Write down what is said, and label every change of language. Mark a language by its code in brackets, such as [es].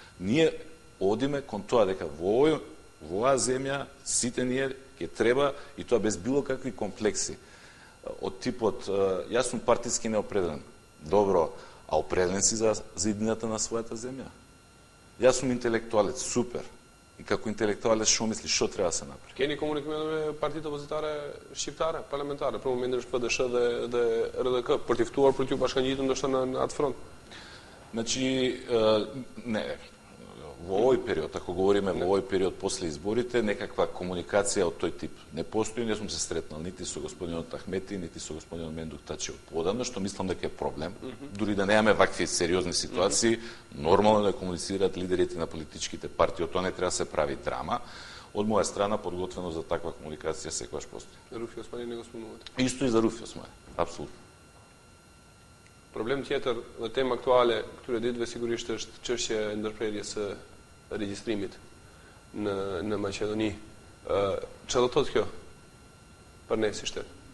[mk] Ние одиме кон тоа дека во оваа земја сите ние ќе треба, и тоа без било какви комплекси, од типот јас сум партиски неопределен. Добро, а определен си за иднината на својата земја. Јас сум интелектуалец, супер. И како интелектуалец што мисли, што треба да се направи? [sq] Keni komunikim me partitë opozitare shqiptare, parlamentare, për momentin është PDSH dhe RDK, për t'i ftuar për t'ju bashkangjitur ndoshta në atë front? [mk] Значи, не, во овој период, ако говориме во овој период после изборите, некаква комуникација од тој тип не постои. Не сум се сретнал нити со господинот Ахмети, нити со господинот Мендук Тачев подамна, што мислам дека е проблем. Дури да немаме вакви сериозни ситуации, нормално да комуницираат лидерите на политичките партии, од тоа не треба да се прави драма. Од моја страна подготвено за таква комуникација секогаш постои. Руфи Османи не го спомнувате. Исто и за Руфи Османи, апсолутно. [sq] Problem tjetër dhe temë aktuale këtyre ditëve sigurisht është çështja e ndërprerjes së regjistrimit në Maqedoni. Çfarë do thotë kjo për ne si shtet?